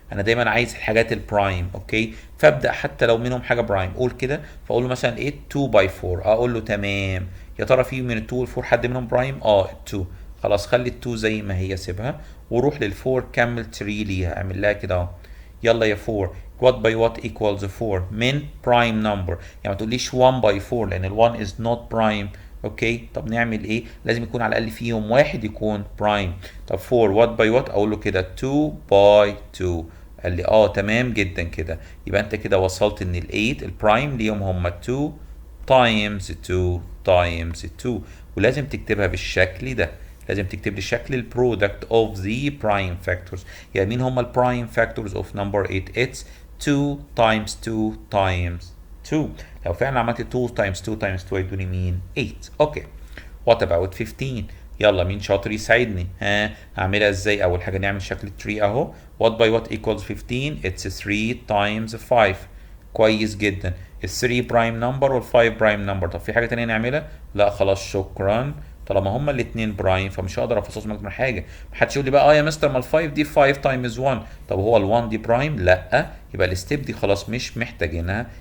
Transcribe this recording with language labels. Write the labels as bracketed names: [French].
[Arabic] انا دايما عايز الحاجات البرايم. اوكي فابدا حتى لو منهم حاجه برايم قول كده. فاقول له مثلا 8 2 باي 4 اقول له تمام. يا ترى في من ال 2 وال 4 حد منهم برايم؟ 2 خلاص خلي ال 2 زي ما هي سيبها وروح لل 4 كمل 3 ليها اعمل لها كده اهو. يلا يا [English] 4 what by what equals 4 من prime number. [Arabic] يعني ما تقوليش [English] 1 by 4 [Arabic] لان ال 1 [English] is not prime. [Arabic] اوكي طب نعمل ايه؟ لازم يكون على الاقل فيهم واحد يكون prime. طب 4 [English] what by what [Arabic] اقول له كده 2 by 2. قال لي تمام جدا كده. يبقى انت كده وصلت ان ال 8 البرايم ليهم هم [English] 2 times 2 times 2 [Arabic] ولازم تكتبها بالشكل ده. لازم تكتب لي شكل البرودكت [English] of the prime factors. [Arabic] يعني مين هم البرايم [English] factors of number 8؟ it's 2 times 2 times 2. [Arabic] لو فعلا عملت 2 times 2 times 2 هيدوني مين؟ 8. اوكي [English] what about 15؟ [Arabic] يلا مين شاطر يساعدني؟ هعملها ازاي؟ اول حاجه نعمل شكل التري اهو. [English] what by what equals 15؟ it's 3 times 5. [Arabic] كويس جدا. ال 3 برايم نمبر وال 5 برايم نمبر. طب في حاجه تانية نعملها؟ لا خلاص شكرا. طالما هما الاثنين برايم فمش هقدر افصصهم اكتر من حاجه. محدش يقول لي بقى يا مستر ما ال 5 دي 5 تايمز 1. طب هو ال 1 دي برايم؟ لا يبقى الستيب دي خلاص مش محتاجينها.